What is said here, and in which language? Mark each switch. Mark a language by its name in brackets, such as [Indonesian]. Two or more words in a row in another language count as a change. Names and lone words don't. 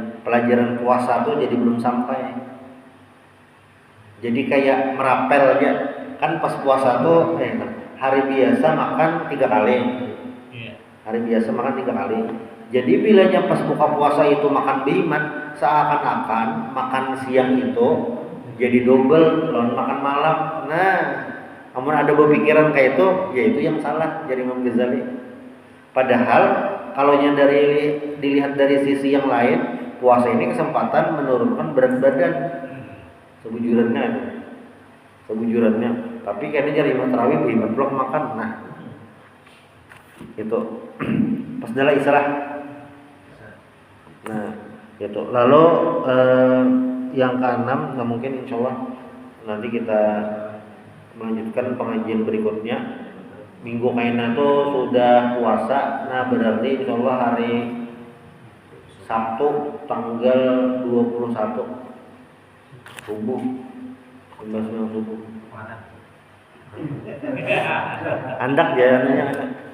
[Indonesian] Pelajaran puasa tuh jadi belum sampai. Jadi kayak merapel aja. Kan pas puasa tuh hari biasa makan 3 kali. Hari biasa makan 3 kali. Jadi bilanya pas buka puasa itu makan berhikmat, seakan-akan makan siang itu jadi double lawan makan malam. Nah, namun ada berpikiran kayak itu, ya itu yang salah jadi Imam Ghazali. Padahal kalau yang dilihat dari sisi yang lain, puasa ini kesempatan menurunkan berat badan. Sebujurannya. Tapi kayaknya jadi Imam Tarawih berhikmat belum makan. Nah, itu pas dalam istilah. Nah, itu. Lalu yang keenam, nah mungkin [Arabic] insya Allah [Indonesian] nanti kita melanjutkan pengajian berikutnya. Minggu kaina itu sudah puasa. Nah, berarti [Arabic] insya Allah [Indonesian] hari Sabtu tanggal 21 subuh, 19 subuh. [Banjar] Andak ya.